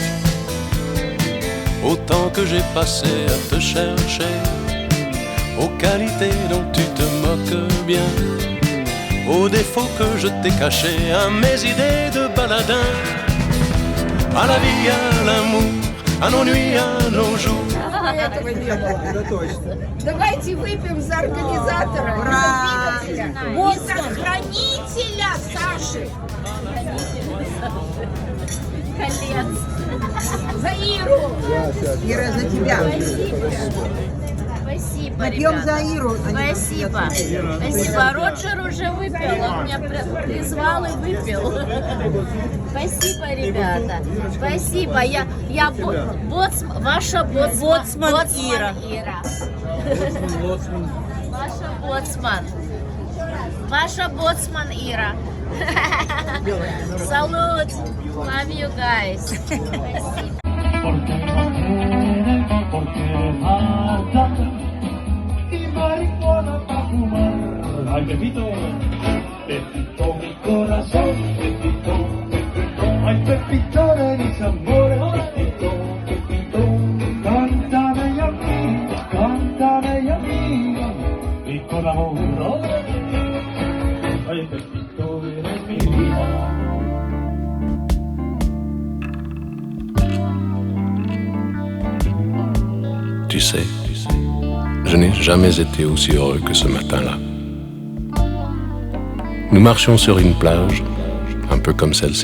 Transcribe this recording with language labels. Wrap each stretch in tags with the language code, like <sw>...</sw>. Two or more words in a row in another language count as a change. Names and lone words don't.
<fr>Autant que j'ai passé à te chercher, aux qualités dont tu te moques bien, aux défauts que je t'ai cachés, à mes idées de baladin, à la vie, à l'amour, à nos nuits, à nos jours.</fr> <ru>Этого не было. Давайте выпьем за организатора, и за хранителя Саши. Колец. За Иру. Ира, за тебя. Спасибо, Пьем ребята. за Иру. Спасибо. Спасибо. Роджер уже выпил, он меня призвал и выпил. Спасибо, ребята. Спасибо. Ваша боцман Ира. Ваша боцман. Ваша боцман Ира. Салют.</ru> <en>Love you guys.</en> <ru>Спасибо.</ru> <es>Ay, Pepito, Pepito, mi corazón, Pepito, Pepito, ay, Pepito de mis amores, Pepito, Pepito, cántame y a mí, mi corazón, ay, Pepito, eres mi vida.</es> <fr>Tu sais, je n'ai jamais été aussi heureux que ce matin-là. Nous marchions sur une plage, un peu comme celle-ci.</fr>